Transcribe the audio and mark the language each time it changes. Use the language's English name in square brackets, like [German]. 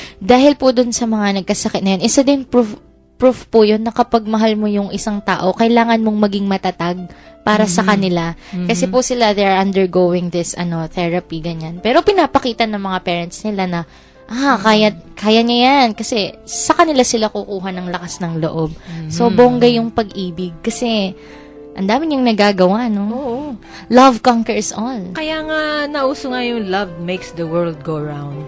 [Filipino] Dahil po dun sa mga nagkasakit na yun, isa din proof po yun na kapag mahal mo yung isang tao, kailangan mong maging matatag para sa kanila. Kasi po sila, [English] they're undergoing this therapy, [Filipino] ganyan. Pero pinapakita ng mga parents nila na kaya niya yan. Kasi sa kanila sila kukuha ng lakas ng loob. So, bongga yung pag-ibig. Kasi, ang dami niyang nagagawa, no? Oo. [English] Love conquers all. [Filipino] Kaya nga, nauso nga yung [English] love makes the world go round.